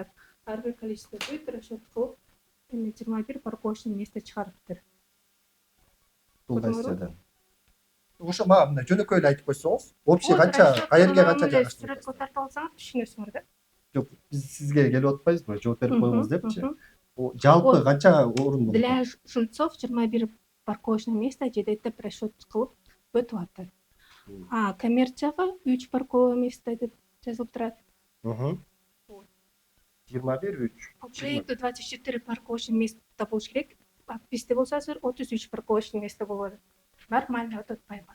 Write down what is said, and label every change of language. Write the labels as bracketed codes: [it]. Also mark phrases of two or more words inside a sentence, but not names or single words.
[ky] Ар бир количество бүт расчет кылып, 21 [ru] парковочный место [ky] чыгарыптыр. Бул кайсы? Ошо мага мындай жөнөкөй эле айтып койсоңуз, общий канча, каерге канча жайгаштырып? Сүрөткө тартып алсаңыз түшүнөсүңөр да. Жок, биз сизге келип атпайбызбы? Жооп берип коюңуз депчи. Жалпы канча орун болот? [ru] Для жильцов 21 парковочный место [ky] жедеттеп расчет кылып өтүп атат. Коммерцияга 3 [ru] парковое место [ky] деп жазылып турат. 21-3. Проекту 24 [ru] парковочный место [ky] болуш керек. Бизде болсо азыр 33 [ru] парковочный место [ky] болот. Нормально өтүп атпайбы?